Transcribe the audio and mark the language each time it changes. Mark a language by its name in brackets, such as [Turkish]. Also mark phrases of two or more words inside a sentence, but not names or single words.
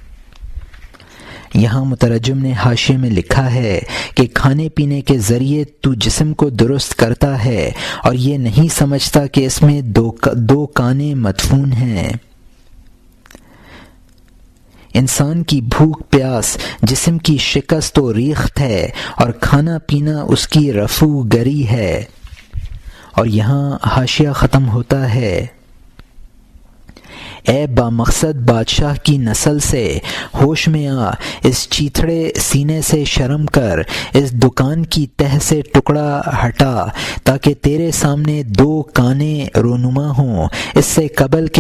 [Urdu] یہاں مترجم نے حاشیے میں لکھا ہے کہ کھانے پینے کے ذریعے تو جسم کو درست کرتا ہے اور یہ نہیں سمجھتا کہ اس میں 2 کانے مدفون ہیں۔ انسان کی بھوک پیاس جسم کی شکست و ریخت ہے اور کھانا پینا اس کی رفو گری ہے۔ اور یہاں حاشیہ ختم ہوتا ہے۔ اے بامقصد بادشاہ کی نسل سے ہوش میں آ، اس چیتھڑے سینے سے شرم کر، اس دکان کی تہ سے ٹکڑا ہٹا تاکہ تیرے سامنے 2 کانے رونما ہوں، اس سے قبل کہ